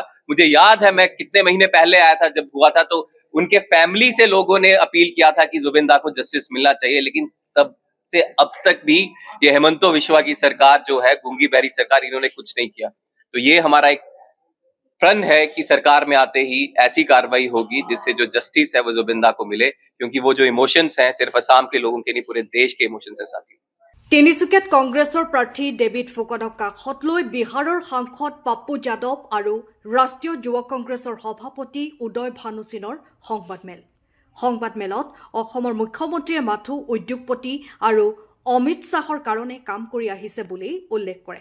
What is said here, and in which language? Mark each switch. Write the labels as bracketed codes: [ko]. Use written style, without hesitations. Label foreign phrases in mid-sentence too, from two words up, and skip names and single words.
[hi] मुझे याद है, मैं कितने महीने पहले आया था, जब हुआ था तो उनके फैमिली से लोगों ने अपील किया था कि जुबेंदा को जस्टिस मिलना चाहिए, लेकिन तब से अब तक भी ये हेमंतो विश्वा की सरकार जो है, गूंगी बहरी सरकार, इन्होंने कुछ नहीं किया। तो ये हमारा एक प्रण है कि सरकार में आते ही ऐसी कार्रवाई होगी जिससे जो जस्टिस है वो जुबिंदा को मिले, क्योंकि वो जो इमोशंस हैं सिर्फ असम के लोगों के नहीं, पूरे देश के इमोशंस हैं साथी। [as] তিনিচুকীয়াত কংগ্ৰেছৰ প্ৰাৰ্থী ডেভিড ফুকনক কাষত লৈ বিহাৰৰ সাংসদ পাপ্পু যাদৱ আৰু ৰাষ্ট্ৰীয় যুৱ কংগ্ৰেছৰ সভাপতি উদয় ভানুসিনৰ সংবাদমেলত অসমৰ মুখ্যমন্ত্ৰীয়ে মাথো উদ্যোগপতি আৰু অমিত শ্বাহৰ কাৰণে কাম কৰি আহিছে বুলি উল্লেখ কৰে।